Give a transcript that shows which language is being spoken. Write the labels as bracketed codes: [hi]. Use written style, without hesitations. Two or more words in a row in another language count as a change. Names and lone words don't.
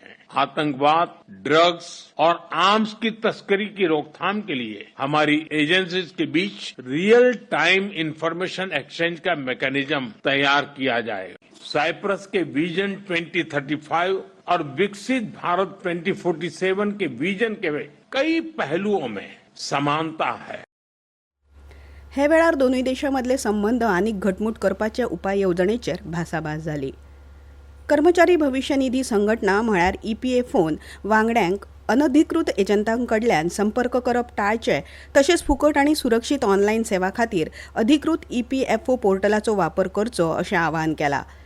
[hi] आतंकवाद, ड्रग्स और आर्म्स की तस्करी की रोकथाम के लिए हमारी एजेंसीज के बीच [en] real time information exchange [hi] का मैकेनिज्म तैयार किया जाए. साइप्रस के विजन 2035 और विकसित भारत 2047 के विजन के कई पहलुओं में समानता है. [kok] हे वेळार दोनूय देशांमदले संबंध आनीक घटमूट करपाचे उपाय येवजणेचेर भासाभास जाली. कर्मचारी भविष्य निधी संघटना म्हळ्यार EPFOन वांगड्यांक अनधिकृत एजंटांकडल्यान संपर्क करप टाळचे तशेंच फुकट आनी सुरक्षीत ऑनलायन सेवा खातीर अधिकृत EPFO पोर्टलाचो वापर करचो अशें आवाहन केलां.